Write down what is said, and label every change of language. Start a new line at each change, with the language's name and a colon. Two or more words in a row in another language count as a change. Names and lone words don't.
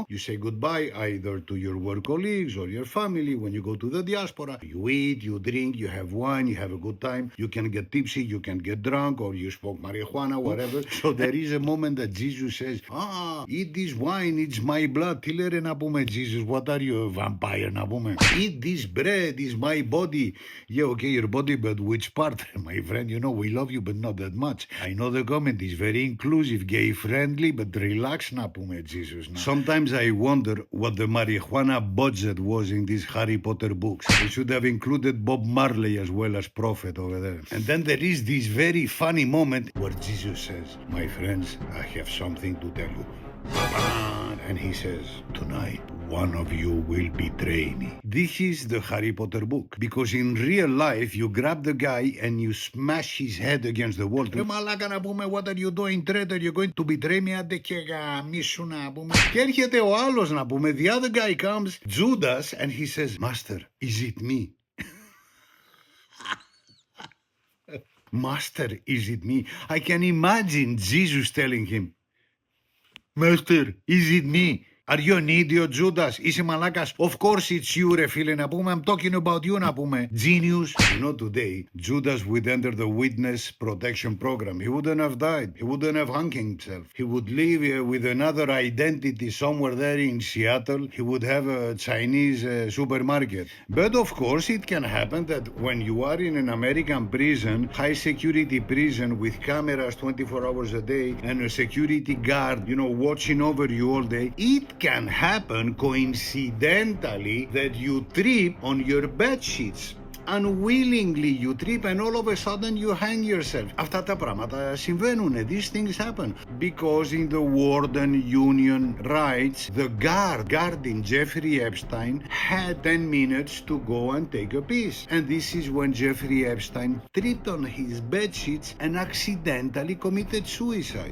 English: You say goodbye either to your work colleagues or your family. When you go to the diaspora, you eat, you drink, you have wine, you have a good time. You can get tipsy, you can get drunk, or you smoke marijuana, whatever. So there is a moment that Jesus says, eat this wine, it's my blood.
Greek: Τι λέει να πούμε,
English: Jesus, what are you, a vampire,
Greek: να πούμε?
English: Eat this bread, is my body. Yeah, okay, your body, but which part? My friend, you know, we love you, but not that much. I know the comment is very inclusive, gay friendly, but relax,
Greek: να πούμε,
English: Jesus. Sometimes I wonder what the marijuana budget was in these Harry Potter books. They should have included Bob Marley as well as Prophet over there. And then there is this very funny moment where Jesus says, my friends, I have something to tell you. And he says, tonight, one of you will betray me. This is the Harry Potter book. Because in real life, you grab the guy and you smash his head against the wall.
Greek: Μαλάκα να πούμε,
English: what are you doing, traitor? You're going to betray me,
Greek: άντε και γαμίσου να πούμε. Και έρχεται ο άλλος να πούμε,
English: the other guy comes, Judas, and he says, Master, is it me? Master, is it me? I can imagine Jesus telling him, Master, is it me? Are you an idiot, Judas?
Greek: Είσαι μαλάκας?
English: Of course it's you,
Greek: ρε φίλε, να πούμε.
English: I'm talking about you,
Greek: να πούμε.
English: Genius. You know, today, Judas would enter the witness protection program. He wouldn't have died. He wouldn't have hung himself. He would live with another identity somewhere there in Seattle. He would have a Chinese supermarket. But of course, it can happen that when you are in an American prison, high security prison with cameras 24 hours a day and a security guard, you know, watching over you all day, it can happen coincidentally that you trip on your bed sheets. unwillingly you trip and all of a sudden you hang yourself.
Greek: Αυτά τα πράγματα συμβαίνουν.
English: These things happen. Because in the Warden Union rights, the guarding Jeffrey Epstein had 10 minutes to go and take a piss. And this is when Jeffrey Epstein tripped on his bed sheets and accidentally committed suicide.